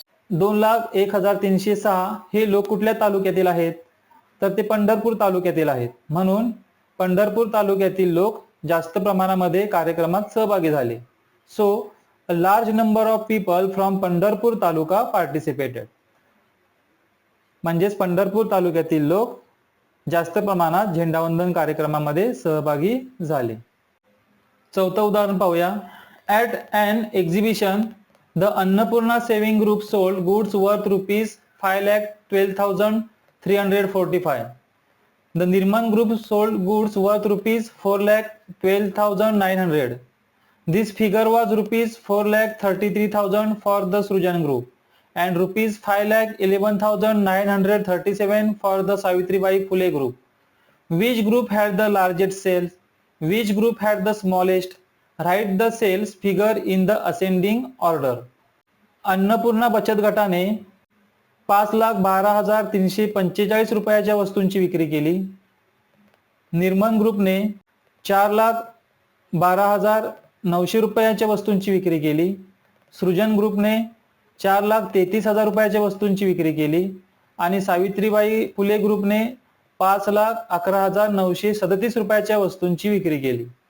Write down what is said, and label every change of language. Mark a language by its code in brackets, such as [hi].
[mr] 2,01,306 हे लोक कुठल्या तालुक्यातील आहेत? तर ते पंढरपूर तालुक्यातील आहेत. म्हणून पंढरपूर तालुक्यातील लोक जास्त प्रमाणामध्ये कार्यक्रमात सहभागी झाले. [en] So a large number of people from Pandharpur taluka participated. [mr] म्हणजेच पंढरपूर तालुक्यातील लोक जास्त प्रमाणात झेंडावंदन कार्यक्रमामध्ये सहभागी झाले. चौथं उदाहरण पाहूया. [en] At an exhibition, the Annapurna Saving Group sold goods worth rupees 5,12,345. The Nirman Group sold goods worth rupees 4,12,900. This figure was rupees 4,33,000 for the Srujan Group and rupees 5,11,937 for the Savitribai Phule Group. Which group had the largest sales? Which group had the smallest? Write the sales figure in the ascending order. [mr] Annapurna बचत गटाने 5,12,345 रुपयाच्या वस्तूंची विक्री केली. निर्मन ग्रुपने 4,12,900 रुपयाच्या वस्तूंची विक्री केली. सृजन ग्रुपने 4,33,000 रुपयाच्या वस्तूंची विक्री केली आणि सावित्रीबाई फुले ग्रुपने 5,11,937 रुपयाच्या वस्तूंची विक्री केली.